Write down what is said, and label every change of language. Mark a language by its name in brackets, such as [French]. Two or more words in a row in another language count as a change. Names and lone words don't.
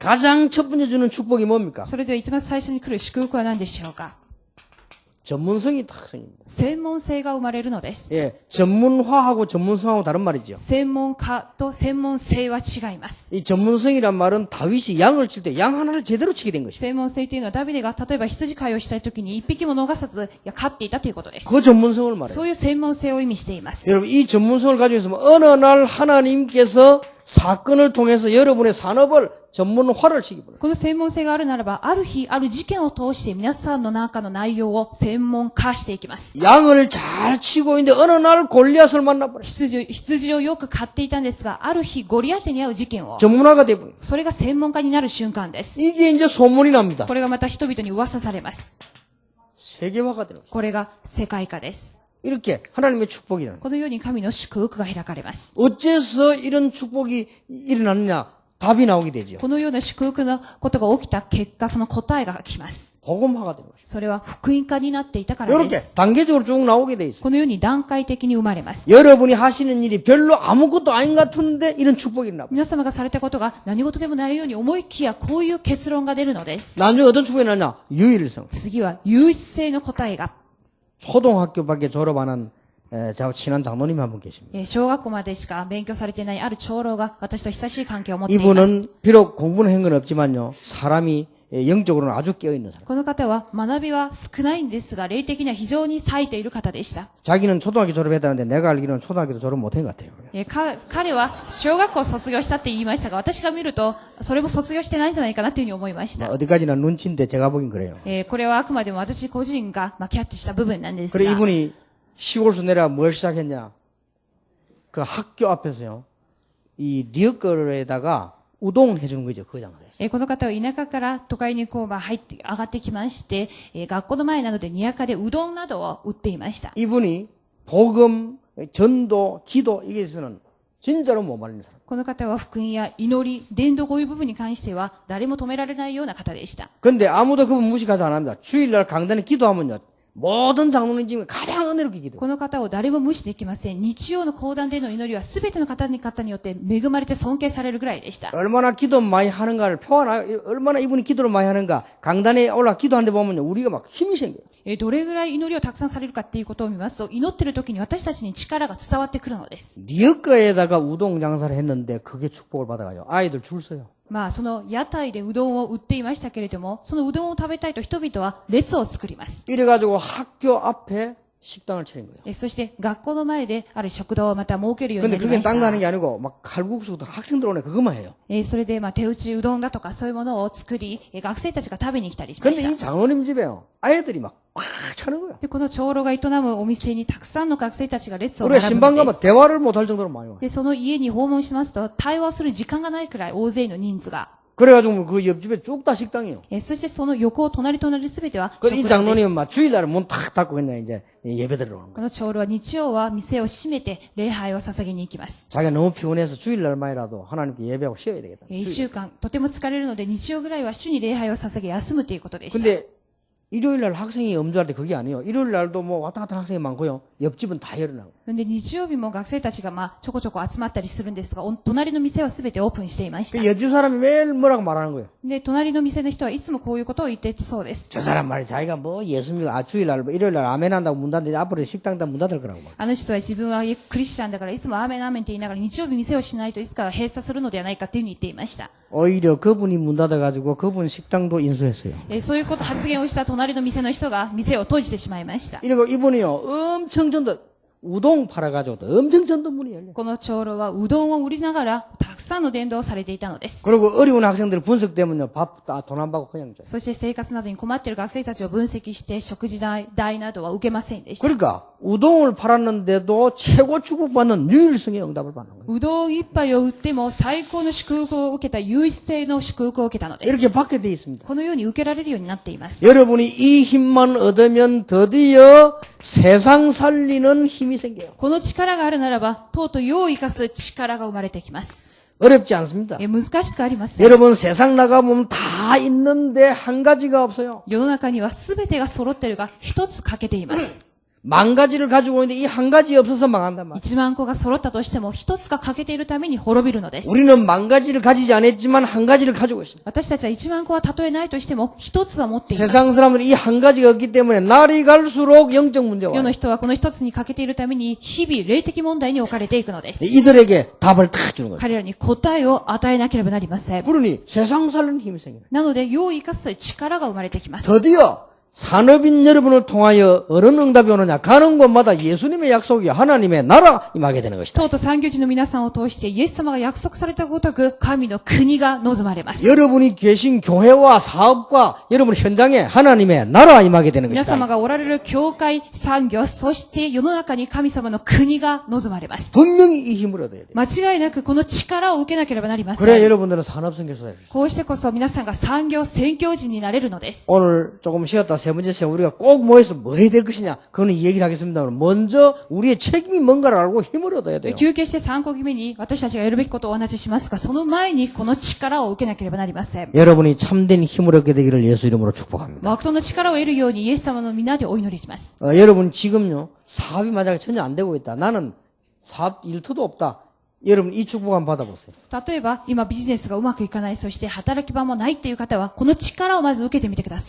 [Korean] 가장 첫 번째 주는 축복이 뭡니까? [Japanese] それでは一番最初に来る祝福は何でしょうか。 [Korean] 전문성이 탁성입니다. [Japanese] 専門性が生まれるのです。 [Korean] 예, 전문화하고 전문성하고 다른 말이죠. [Japanese] 専門家と専門性は違います。 [Korean] 이 전문성이란 말은 다윗이 양을 칠 때 양 하나를 제대로 치게 된 것입니다. [Japanese] 専門性というのはダビデが例えば羊飼いをしたいときに一匹も逃さず飼っていたということです。 [Korean] 그 전문성을 말해요. [Japanese] そういう専門性を意味しています。 [Korean] 여러분 이 전문성을 가지고 있으면 어느 날 하나님께서 사건을 통해서 여러분의 산업을 전문화를 시키버려요. [Japanese] この専門性があるならば、ある日、ある事件を通して皆さんの中の内容を専門化していきます。 [Korean] 양을 잘 치고 있는데 어느 날 골리앗을 만나버려요. [Japanese] 羊をよく飼っていたんですが、ある日ゴリアテに会う事件を、 [Korean] 전문화가 돼버려요. [Japanese] それが専門家になる瞬間です。 [Korean] 이게 이제 소문이 납니다. [Japanese] これがまた人々に噂されます。 [Korean] 세계화가 되는 거죠. [Japanese] これが世界化です。 [Korean] 이렇게 하나님의 축복이라는 거예요. [Japanese] このように神の祝福が開かれます。 [Korean] 어째서 이런 축복이 일어났느냐? 답이 나오게 되죠. [Japanese] このような祝福のことが起きた結果、その答えが来ます。 [Korean] 복음화가 되는 것이죠. [Japanese] それは福音化になっていたからで [Korean] 이렇게 [Japanese] す。 [Korean] 단계적으로 쭉 나오게 돼 있어요. [Japanese] このように段階的に生まれます。 [Korean] 여러분이 하시는 일이 별로 아무것도 아닌 것 같은데 이런 축복이 있나 봐요. [Japanese] 皆様がされたことが何事でもないように思いきやこういう結論が出るのです。 [Korean] 나중에 어떤 축복이 나냐? 유일성. [Japanese] 次は唯一性の答えが、 [Korean] 초등학교밖에 졸업 안 한 저하고 친한 장로님이 한 분 계십니다. [Japanese] 小学校までしか勉強されていないある長老が私と親しい関係を持っています。 [Korean] 이분은 비록 공부는 한 건 없지만요. 사람이 영적으로는 아주 깨어있는 사람. [Japanese] この方は学びは少ないんですが、霊的には非常に冴えている方でした。 [Korean] 자기는 초등학교 졸업했다는데 내가 알기로는 초등학교도 졸업 못한 것 같아요. [Japanese] 彼は小学校を卒業したって言いましたが、私が見るとそれも卒業してないんじゃないかなというふうに思いました。 [Korean] 어디까지나 눈치인데 제가 보긴 그래요. [Japanese] これはあくまでも私個人がキャッチした部分なんですが。 [Korean] 그래 이분이 시골에서 내려가 뭘 시작했냐? 그 학교 앞에서요. 이 리어거에다가 우동 해주는 거죠. 그 장소에서. [Japanese] この方は田舎から都会に上がってきまして、学校の前などで庭舎でうどんなどを売っていました。 [Korean] 이분이 복음, 전도, 기도 이게 있어서는 진짜로 못 말리는 사람. [Japanese] この方は福音や祈り、伝道こういう部分に関しては誰も止められないような方でした。 [Korean] 근데 아무도 그분 무식하지 안 합니다. 주일날 강단에 기도하면요. 모든 장로님 중에 가장 은혜롭게 기도해요. [Japanese] この方を誰も無視できません。日曜の講談での祈りは全ての方によって恵まれて尊敬されるぐらいでした。 [Korean] 얼마나 기도 많이 하는가를 표현하여 얼마나 이분이 기도를 많이 하는가 강단에 올라 기도하는데 보면요. 우리가 막 힘이 생겨요. [Japanese] どれぐらい祈りをたくさんされるかっていうことを見ますと、祈ってる時に私たちに力が伝わってくるのです。 [Korean] 리어가에다가 우동 장사를 했는데 그게 축복을 받아가지고 아이들 줄 서요. [Japanese] その屋台でうどんを売っていましたけれども、そのうどんを食べたいと人々は列を作ります。 [Korean] 이래가지고 학교 앞에 식당을 차린 거예요. [Japanese] そして学校の前である食堂をまた設けるようにな [Korean] 근데 [Japanese] りま [Korean] 그게 [Japanese] した [Korean] 딴 거 하는 게 아니고 막 칼국수도 학생들 오네 그것만 해요. [Japanese] それで手打ちうどんだとかそういうものを作り、学生たちが食べに来たりしま [Korean] 근데 [Japanese] した。 [Korean] 이 장로님 집에요. 아이들이 막 꽉 차는 거예요. [Japanese] で、この長老が営むお店にたくさんの学生たちが列を [Korean] 우리가 [Japanese] 並ぶ [Korean] 신방 [Japanese] ので [Korean] 가면 [Japanese] す。 [Korean] 대화를 못할 정도로 많이 와요. [Japanese] で、その家に訪問しますと、対話をする時間がないくらい大勢の人数が。 [Korean] 그래가지고 그 옆집에 쭉 다 식당이에요. [Japanese] そしてその横、隣すべては [Korean] 그 이 [Japanese] 食堂です。 [Korean] 장로님은 막 주일날에 문 탁 닫고 그냥 이제 예배 드리러 오는 [Japanese] こ [Korean] 거예요. [Japanese] の長老は日曜は店を閉めて礼拝を捧げに行きます。 [Korean] 자기가 너무 피곤해서 주일날만이라도 하나님께 예배하고 쉬어야 되겠다. [Japanese] 一週間、とても疲れるので日曜ぐらいは主に礼拝を捧げ休むということでした。 [Korean] 근데 일요일날 학생이 엄주할 때 그게 아니에요. 일요일날도 뭐 왔다 갔다 하는 학생이 많고요. 옆집은 다 열어나고. [Japanese] で、日曜日も学生たちがちょこちょこ集まったりするんですが、隣の店はすべてオープンしていまし [Korean] 그 [Japanese] た。 [Korean] 옆집 사람이 매일 뭐라고 말하는 거예요. [Japanese] で、隣の店の人はいつもこういうことを言っていたそうです。 [Korean] 저 사람 말이 자기가 뭐 예수 믿고 주일날 뭐 일요일날 아멘 한다고 문 닫는데 앞으로 식당 다 문 닫을 거라고 막. [Japanese] あの人は自分はクリスチャンだからいつもアーメンアーメンって言いながら日曜日店をしないといつかは閉鎖するのではないかというふうに言っていました。 [Korean] 오히려 그분이 문 닫아가지고 그분 식당도 인수했어요. [Japanese] そういうこと発言をした隣の店の人が店を閉じてしまいました。 [Korean] 이러고 이분이요 엄청 전도 우동 팔아가지고 또 엄청 전도 문이 열려. [Japanese] この長老はうどんを売りながらたくさんの伝道をされていたのです。 [Korean] 그리고 어려운 학생들 분석되면요 밥 돈 안 받고 그냥 줘요. [Japanese] そして生活などに困っている学生たちを分析して食事代などは受けませんでした。 [Korean] 그러니까 우동을 팔았는데도 최고 축복받는 유일성의 응답을 받는 거예요. [Japanese] うどん一杯を売っても最高の祝福を受けた唯一性の祝福を受けたのです。 [Korean] 이렇게 받게 돼 있습니다. [Japanese] このように受けられるようになっています。 [Korean] 여러분이 이 힘만 얻으면 드디어 세상 살리는 힘이 생겨요. [Japanese] この力があるならば、とうとう世を生かす力が生まれてきます。 [Korean] 어렵지 않습니다. [Japanese] 難しくありません。 [Korean] 여러분 세상 나가보면 다 있는데 한 가지가 없어요. [Japanese] 世の中には全てが揃っているが、一つ欠けています。 [Korean] 만 가지를 가지고 있는데 이 한 가지 없어서 망한단 말이에요. [Japanese] 1 万個が揃ったとしても、一つが欠けているために滅びるのです。 [Korean] 우리는 만 가지를 가지지 않았지만 한 가지를 가지고 있습니다. [Japanese] 私たちは1万個はたとえないとしても、一つは持っています。 [Korean] 세상 사람들은 이 한 가지가 없기 때문에 날이 갈수록 영적 문제가 [Japanese] 世の [Korean] 와요. [Japanese] 人はこの一つに欠けているために、日々霊的問題に置かれていくのです。 [Korean] 이들에게 답을 딱 주는 거예요. [Japanese] 彼らに答えを与えなければなりません。 [Korean] 그러니 세상 살리는 힘이 생기는 [Japanese] なので、世を生かす力が生まれてきます。 [Korean] 드디어 산업인 여러분을 통하여 어느 응답이 오느냐 가는 곳마다 예수님의 약속이 하나님의 나라 임하게 되는 것이다. [Japanese] とうとう産業人の皆さんを通してイエス様が約束されたごとく神の国が望まれます。 [Korean] 여러분이 계신 교회와 사업과 여러분 현장에 하나님의 나라 임하게 되는 [Japanese] 皆 [Korean] 것이다. [Japanese] 様がおられる教会、産業、そして世の中に神様の国が望まれます。 [Korean] 분명히 이 힘을 얻어야 돼요. [Japanese] 間違いなくこの力を受けなければなりませ [Korean] 그래야 [Japanese] ん。 [Korean] 여러분들은 산업선교사가 될 수 있어요. [Japanese] こうしてこそ皆さんが産業宣教人になれるのです。 [Korean] 오늘 조금 쉬었다 세 번째 시간 우리가 꼭 모여서 뭐 해야 될 것이냐 그거는 이 얘기를 하겠습니다. 먼저 우리의 책임이 뭔가를 알고 힘을 얻어야 돼요. [Japanese] 休憩して3個目に私たちがやるべきことをお話ししますが、その前にこの力を受けなければなりません。 [Korean] 여러분이 참된 힘을 얻게 되기를 예수 이름으로 축복합니다. [Japanese] 誠の力を得るようにイエス様の皆でお祈りします。 [Korean] 여러분 지금요 사업이 만약에 전혀 안 되고 있다. 나는 사업 일터도 없다. 여러분 이 축복 한번 받아보세요. [Japanese] 例えば、今ビジネスがうまくいかない、そして働き場もないっていう方は、この力をまず受けてみてください。